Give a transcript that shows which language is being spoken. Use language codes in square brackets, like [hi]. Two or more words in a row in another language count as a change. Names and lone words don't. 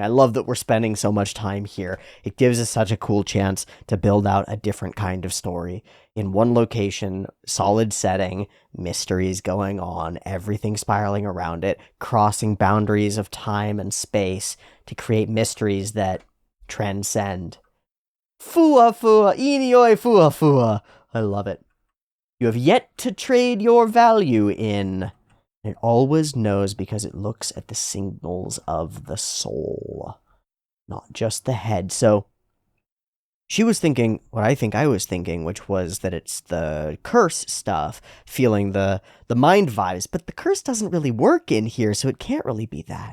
[en] I love that we're spending so much time here. It gives us such a cool chance to build out a different kind of story. In one location, solid setting, mysteries going on, everything spiraling around it, crossing boundaries of time and space to create mysteries that transcend. Fua fua, inioi fua fua. I love it. You have yet to trade your value in. It always knows because it looks at the signals of the soul, not just the head. So she was thinking what I think I was thinking, which was that it's the curse stuff, feeling the mind vibes, but the curse doesn't really work in here, so it can't really be that.